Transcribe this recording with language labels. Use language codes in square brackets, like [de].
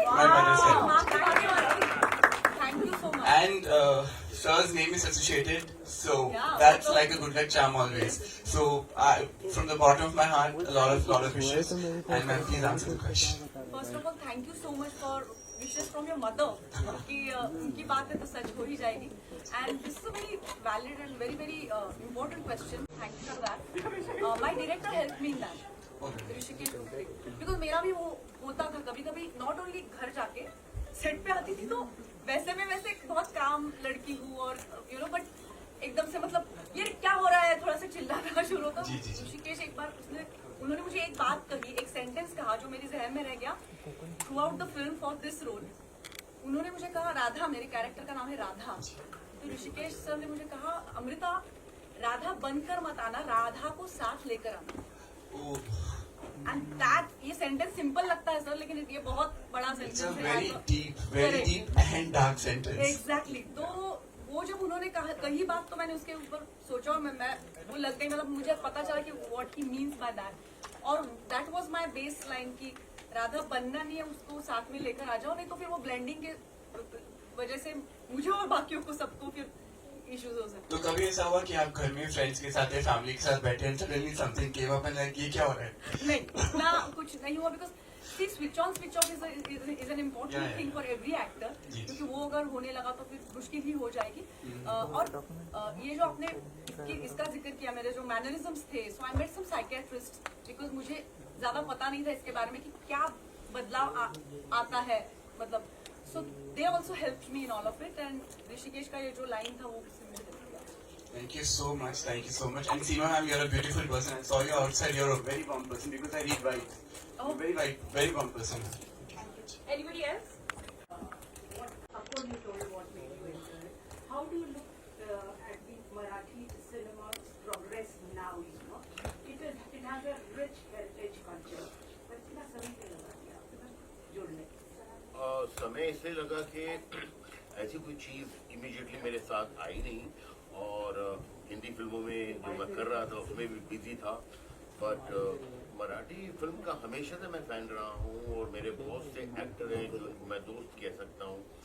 [en] My mother said. Thank you so much. And sir's name is associated, so Yeah, that's like a good luck charm always. So from the bottom of my heart, a lot of wishes. And ma'am, please answer the question. First of all, thank you so much for wishes from your mother. [hi] कि उनकी बात है तो सच हो ही जाएगी. [en] And this is a very valid and very important question. Thank you for that. My director helped me in that. [hi] Rishikesh, because मेरा भी वो होता था कभी-कभी, [en] not only [hi] घर जाके सेट पे आती थी तो वैसे मैं बहुत काम लड़की हूँ, और बट एकदम से मतलब ये क्या हो रहा है, थोड़ा सा चिल्लाना शुरू होता। ऋषिकेश एक बार उन्होंने मुझे एक बात कही, एक सेंटेंस कहा जो मेरी जहन में रह गया [en] Throughout the film for this role. [hi] उन्होंने मुझे कहा, राधा, मेरे कैरेक्टर का नाम है राधा, तो ऋषिकेश सर ने मुझे कहा, अमृता, राधा बनकर मत आना, राधा को साथ लेकर आना। [en] and that, [hi] ये सेंटेंस सिंपल लगता है सर, लेकिन ये बहुत बड़ा सेंटेंस है। [en] very deep and dark sentence. Exactly. [hi] तो वो जब उन्होंने कही बात, तो मैंने उसके ऊपर सोचा, और मैं वो लग गई, मतलब मुझे पता चला कि [en] what he means by that, [hi] और [en] that was my base line [hi] की राधा बनना नहीं है, उसको साथ में लेकर आ जाओ, नहीं तो फिर वो ब्लेंडिंग के वजह से मुझे और बाकियों को सबको फिर इश्यूज हो सकते। तो कभी ऐसा हुआ कि आप घर में फ्रेंड्स के साथ या फैमिली के साथ बैठे हैं, [en] suddenly something came up and like, [hi] ये क्या हो रहा है? नहीं, इतना कुछ नहीं हुआ, [en] because see switch on switch off is an important thing for every actor, [hi] क्योंकि वो अगर होने लगा तो फिर मुश्किल ही हो जाएगी। और ये जो आपने इसका जिक्र किया, मेरे जो मैनरिज्म्स थे, [en] so I met some psychiatrist, [hi] because मुझे ज्यादा पता नहीं था इसके बारे में कि क्या बदलाव आता है, मतलब [en] so they also helped me in all of it, [hi] and Rishikesh का ये जो लाइन था वो उससे मुझे हेल्प किया। [en] Thank you so much, thank you so much. And Seema ma'am, you're a beautiful person. I saw you outside, you're a very warm person, because I read right. Oh. Very warm person. Anybody else? Of course, you told what made you into it. How do you look at the Marathi cinema's progress now? It has a rich heritage culture. [hi] But कितना समय से लगा कि आप जुड़ने? समय इसलिए लगा कि ऐसी कोई चीज़ इमीडिएटली मेरे साथ आई नहीं, और हिंदी फिल्मों में जो मैं कर रहा था उसमें भी बिजी था, बट मराठी फिल्म का हमेशा से मैं फैन रहा हूँ, और मेरे बहुत से एक्टर हैं जिनको मैं दोस्त कह सकता हूँ।